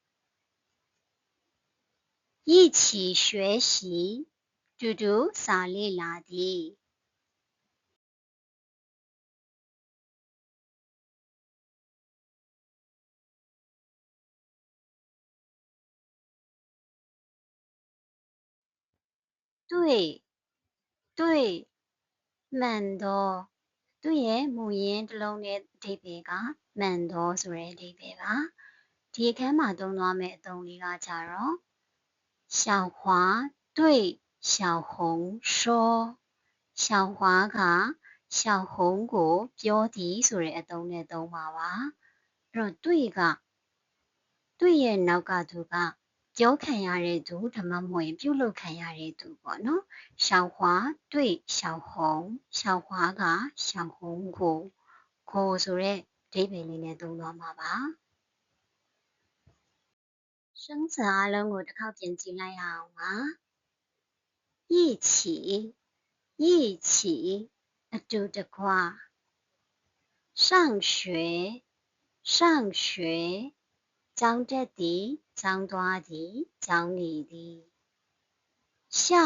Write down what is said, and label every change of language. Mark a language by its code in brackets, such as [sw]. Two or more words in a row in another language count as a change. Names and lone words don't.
[zh] 一起學習 [my] တူတူစာလေ့လာသည်對မှန်သောသူ့ရဲ့မူရင်းတစ် လုံးရဲ့အဓိပ္ပာယ်ကမှန်သောဆိုတဲ့အဓိပ္ပာယ်ပါဒီအခန်းမှာသုံးသွားမယ့်အသုံးလေးကကြတော့ [zh] 小华对小红說小华 [my] က小红ကိုပြောသည်ဆိုတဲ့အသုံးနဲ့သုံးပါပါအဲ့တော့တွေ့ကတွေ့ရဲ့နောက်ကသူကပြောခံရတဲ့သူဒါမှမဟုတ်ရင်ပြုလုပ်ခံရတဲ့သူပေါ့နော် [zh] 小华对小红小华 [my] က小红ကိုဆိုတဲ့အဓိပ္ပာယ်လေးနဲ့သုံးသွားမှာပါ 生词အားလုံးကိုတစ်ခေါက်ပြန်ကြည့်လိုက်ရအောင်ပါ一起အတူတကွ上學ကျောင်းတက်သည်ကျောင်းသွားသည်ကျောင်းနေသည်下